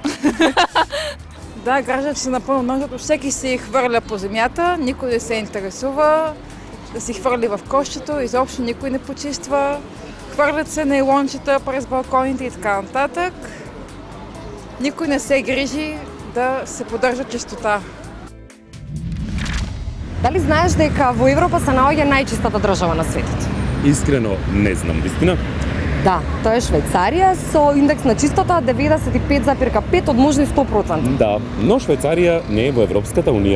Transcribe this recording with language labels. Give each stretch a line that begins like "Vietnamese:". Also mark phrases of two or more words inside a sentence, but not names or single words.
Bulgarian: Да, гражданите са напълно нужното. Всеки се хвърля по земята, никой не се интересува да си хвърли в кошчето, изобщо никой не почиства. Хвърлят се нейлончета през балконите и така нататък. Никой не се грижи да се поддържа чистота.
Macedonian: Дали знаеш дека во Европа се наоѓа најчистата држава на светот? Искрено не знам, вистина? Да, тоа е Швейцарија со индекс на чистота 95,5 од можни 100%. Да, но Швейцарија не е во Европската Унија.